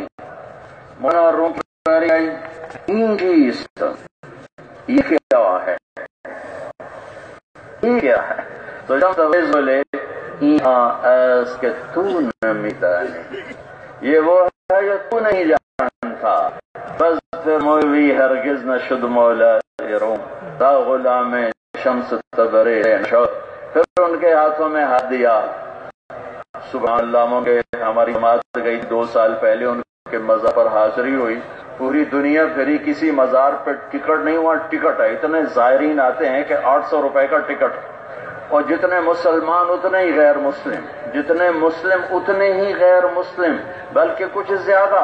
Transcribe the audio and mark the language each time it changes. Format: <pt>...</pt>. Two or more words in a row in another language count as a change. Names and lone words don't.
<ur>مولانا روم کی آئی، یہ کیا ہے، یہ کیا ہے؟ تو جب تبریز بولے کہ</ur> <fa>تو نمی دانی،</fa> <ur>یہ وہ ہے جو تو نہیں جانتا. بس پھر</ur> <fa>مولوی ہرگز نشد مولا روم، تا غلام شمس تبریز نشد.</fa> <ur>پھر ان کے ہاتھوں میں ہاتھ دیا. سبحان اللہ، ہماری جماعت گئی 2 سال پہلے، ان کے مزار پر حاضری ہوئی، پوری دنیا پھری، کسی مزار پہ ٹکٹ نہیں، وہاں ٹکٹ ہے. اتنے زائرین آتے ہیں کہ 800 روپے کا ٹکٹ، اور جتنے مسلمان اتنے ہی غیر مسلم، جتنے مسلم اتنے ہی غیر مسلم، بلکہ کچھ زیادہ.</ur>